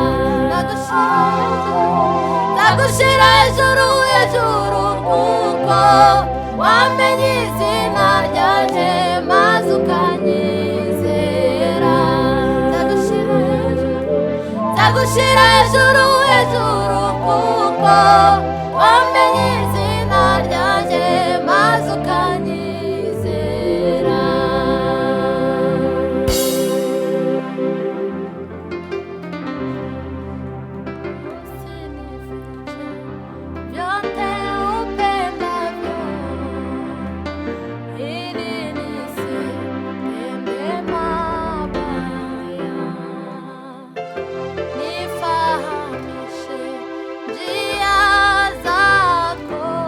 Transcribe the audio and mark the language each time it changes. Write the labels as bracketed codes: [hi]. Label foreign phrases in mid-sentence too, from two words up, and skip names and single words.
[rw] Nzagushira hejuru hejuru kuko wamenye izina ryanjye maze ukanyizera. Nzagushira hejuru hejuru kuko wamenye izina ryanjye maze ukanyizera. [sw] Vyote upendavyo ili nisitende mabaya, nifahamishe njia zako.